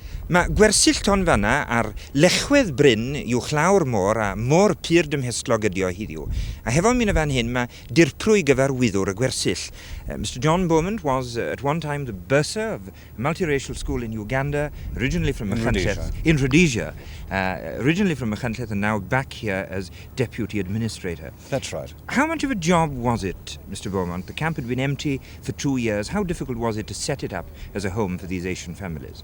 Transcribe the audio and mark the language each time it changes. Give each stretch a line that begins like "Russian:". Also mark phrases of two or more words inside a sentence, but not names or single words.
Welsh: Mae gwersyll Tonfanna ar lechwedd Bryn yw Llawr Môr a môr pur dymhestlog ydi o heddiw. A hefo mynd fan hyn mae dirprwy gyfarwyddwr y gwersyll.
English: Mr. John Beaumont was at one time the bursar of a multiracial school in Uganda, originally from Machynlleth, in Rhodesia, originally from Machynlleth and now back here as deputy administrator. That's right. How much of a job was it, Mr. Beaumont? The camp had been empty for 2 years. How difficult was it to set it up as a home for these Asian families?